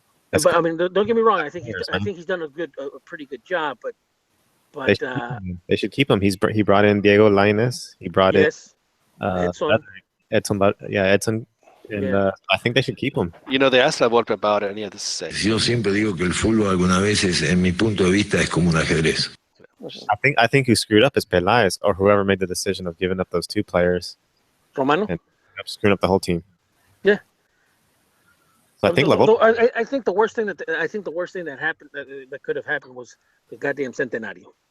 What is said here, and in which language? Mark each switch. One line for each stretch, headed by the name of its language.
English: But I mean, don't get me wrong. I think he's done a pretty good job. But they should keep him. He brought in Diego Lainez. He brought in Edson. Edson. And I think they should keep him. They asked La Volpe about it, and this is it.
Spanish: Yo siempre digo que el fútbol algunas veces, en mi punto de vista, es como un ajedrez.
English: I think who screwed up is Peláez, or whoever made the decision of giving up those two players. Romano. And screwing up the whole team. Yeah. So I think the worst thing that happened that could have happened was the goddamn Centenario.